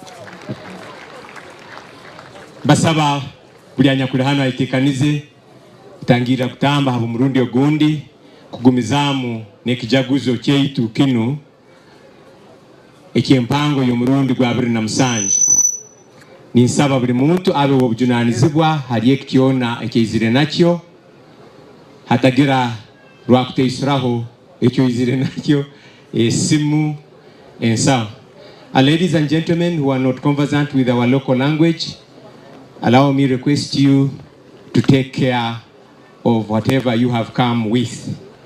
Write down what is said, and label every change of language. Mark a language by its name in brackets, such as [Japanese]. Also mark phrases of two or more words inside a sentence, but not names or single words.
[Nyoro] basaba buli anyakula hano aitekanize kutangira kutamba habo murundi ogundi kugumizamu nekijaguzo kyeitu kinu Gy'empango y'omurundi gwa 2007 ninsaba buli muntu abe obujunanizibwa hali ekityona ekyizire nakyo hatagira lwakuteisiraho ekyoizire nakyo esimu ensawa. [English] Ladies and gentlemen who are not conversant with our local language, allow me request you to take care of whatever you have come with.